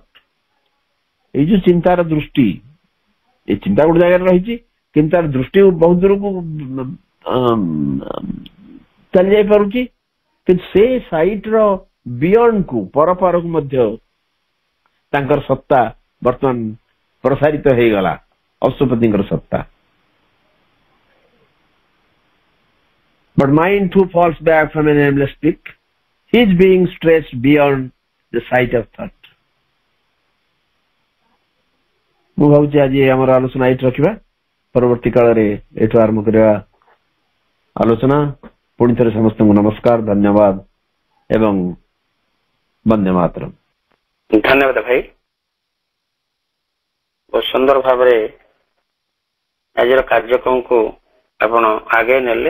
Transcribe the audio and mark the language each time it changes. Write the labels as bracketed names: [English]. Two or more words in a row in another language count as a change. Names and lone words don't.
[Odia] ଏଇ ଯୋଉ ଚିନ୍ତାର ଦୃଷ୍ଟି, ଏ ଚିନ୍ତା ଗୋଟେ ଜାଗାରେ ରହିଛି, କିନ୍ତୁ ତାର ଦୃଷ୍ଟି ବହୁତ ଦୂରକୁ ଚାଲି ଯାଇପାରୁଛି, କିନ୍ତୁ ସେ ସାଇଟ୍ର ବିୟଣ୍ଡକୁ, ପରପାରକୁ ମଧ୍ୟ ତାଙ୍କର ସତ୍ତା ବର୍ତ୍ତମାନ ପ୍ରସାରିତ ହେଇଗଲା, ଅଶ୍ୱପତିଙ୍କର ସତ୍ତା। [English] But mind too falls back from an aimless peak. He is being stretched beyond the sight of thought। [Odia] ମୁଁ ଭାବୁଛି ଆଜି ଆମର ଆଲୋଚନା ଏଇଠି ରଖିବା, ପରବର୍ତ୍ତୀ କାଳରେ ଏଠୁ ଆରମ୍ଭ କରିବା ଆଲୋଚନା। ପୁଣି ଥରେ ସମସ୍ତଙ୍କୁ ନମସ୍କାର, ଧନ୍ୟବାଦ ଏବଂ ବନ୍ଦେ ମାତରମ୍। ଧନ୍ୟବାଦ ଭାଇ, ବହୁତ ସୁନ୍ଦର ଭାବରେ ଆଜିର କାର୍ଯ୍ୟକ୍ରମକୁ ଆପଣ ଆଗେଇ ନେଲେ।